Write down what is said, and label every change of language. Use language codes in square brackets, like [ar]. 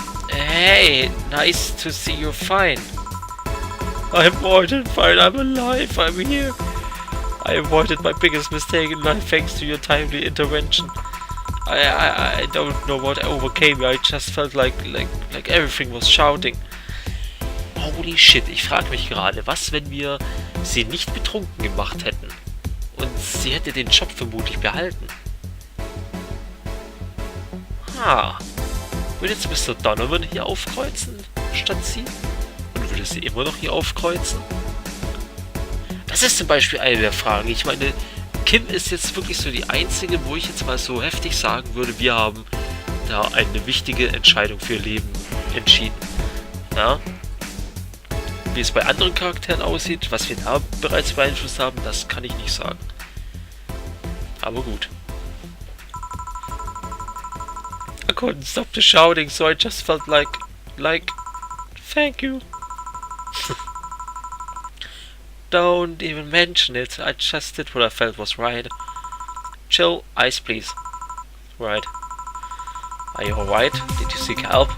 [en] Hey, nice to see you're fine. I'm more than fine, I'm alive, I'm here. I avoided my biggest mistake in life thanks to your timely intervention. I don't know what overcame me, I just felt like everything was shouting. Holy shit, [de] ich frage mich gerade, was, wenn wir sie nicht betrunken gemacht hätten? Und sie hätte den Job vermutlich behalten. Würde jetzt Mr. Donovan hier aufkreuzen, statt sie? Und würde sie immer noch hier aufkreuzen? Das ist zum Beispiel eine der Fragen. Ich meine, Kim ist jetzt wirklich so die einzige, wo ich jetzt mal so heftig sagen würde, wir haben da eine wichtige Entscheidung für ihr Leben entschieden. Ja? Wie es bei anderen Charakteren aussieht, was wir da bereits beeinflusst haben, das kann ich nicht sagen. Aber gut. [en] I couldn't stop the shouting, so I just felt like, thank you. Don't even mention it, I just did what I felt was right. Chill, ice please. Right. Are you alright? Did you seek help?